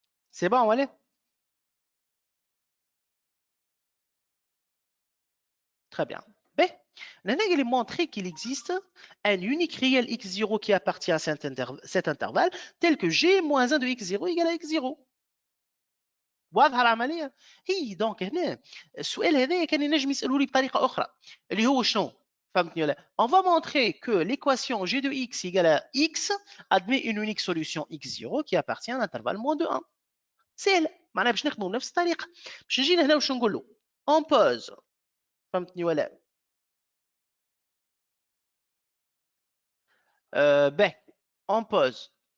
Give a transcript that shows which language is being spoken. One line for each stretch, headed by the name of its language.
Arabic: سي بون ولا؟
French: Très bien. B. Il est montré qu'il existe un unique réel x0 qui appartient à cet intervalle tel que g moins 1 de x0 égale à x0.
Arabic: واضحه العمليه؟ هي دونك هنا السؤال هذا كان ينجم يسالوا لي بطريقه اخرى اللي هو شنو؟ فهمتني ولا؟
French: On va montrer que l'équation g de x égale à x admet une unique solution x0 qui appartient à l'intervalle moins de 1.
Arabic: سهل، معناها باش نخدموا بنفس الطريقه. باش نجينا هنا واش نقول له؟
French: On pose.
Arabic: فهمتني ولا؟
French: Ben, on pose.